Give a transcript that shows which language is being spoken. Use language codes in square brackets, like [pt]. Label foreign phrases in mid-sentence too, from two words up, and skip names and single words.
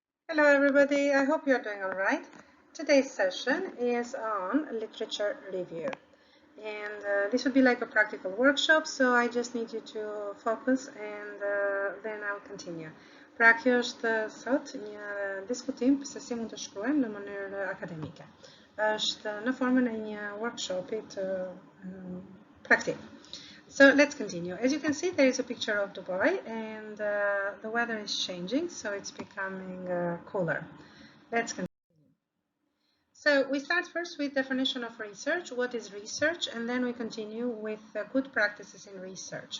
[en] Hello everybody, I hope you're doing all right. Today's session is on literature review and this would be like a practical workshop, so I just need you to focus and then I'll continue. [sq] Pra kjo është sot një diskutim se si mund të shkruajmë në mënyrë akademike. Është në formën e një workshopi të praktik. [en] So let's continue. As you can see, there is a picture of Dubai and the weather is changing, so it's becoming cooler. Let's continue. So we start first with definition of research. What is research? And then we continue with good practices in research.